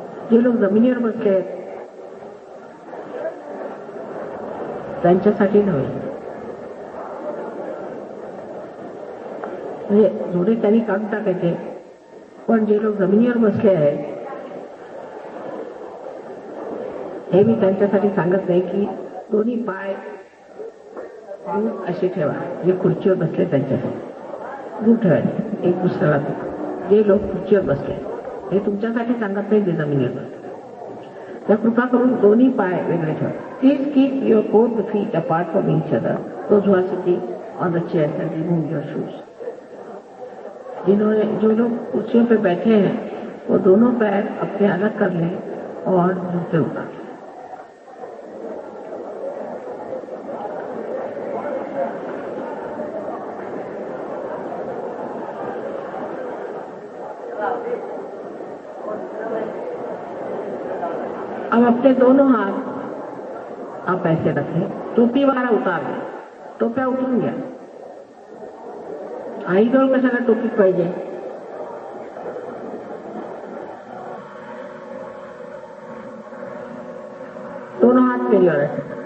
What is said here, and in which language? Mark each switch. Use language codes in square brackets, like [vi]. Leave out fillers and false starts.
[mr] जे लोक जमिनीवर बसले आहेत त्यांच्यासाठी नव्हे, म्हणजे जोडे त्यांनी काढून टाकायचे, पण जे लोक जमिनीवर बसले आहेत हे मी त्यांच्यासाठी सांगत नाही की दोन्ही पाय दूर असे ठेवा। जे खुर्चीवर बसले त्यांच्यासाठी दूर ठेवायचे एक दुसऱ्याला। जे लोक खुर्चीवर बसले हे तुमच्यासाठी सांगत नाही जे जमिनीवर बसले। तर कृपा करून दोन्ही पाय वेगळे ठेवा। [en] Please keep your both feet apart from each other. Those who are sitting on the chair and remove your shoes. [hi] जो लोग कुर्सियों पे बैठे हैं वो दोनों पैर अपने अलग कर लें और जूते उतार लें। अब अपने दोनों हाथ आप ऐसे रखें। टोपी वाला उतार दें। [mr] टोप्या उतरून घ्या। आईजवळ कशाला टोपी पाहिजे? [hi] दोनों हाथ मेरी ओर रखें।